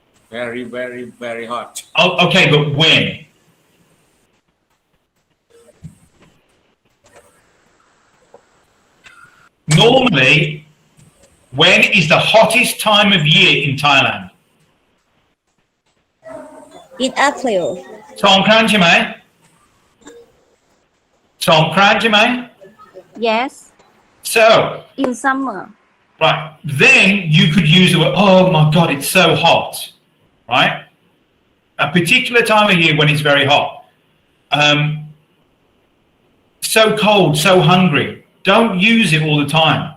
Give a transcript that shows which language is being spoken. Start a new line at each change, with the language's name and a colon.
English: Very, very, very hot. Oh, okay, but when? Normally, when is the hottest time of year in Thailand? in April
Thai: สองครั้งใช่ไหม สองครั้งใช่ไหม
English: yes So, in summer right, then you could use the word, oh my God, it's so hot, right? A particular time of year when it's very hot. So cold, so hungry. Don't use it all the time.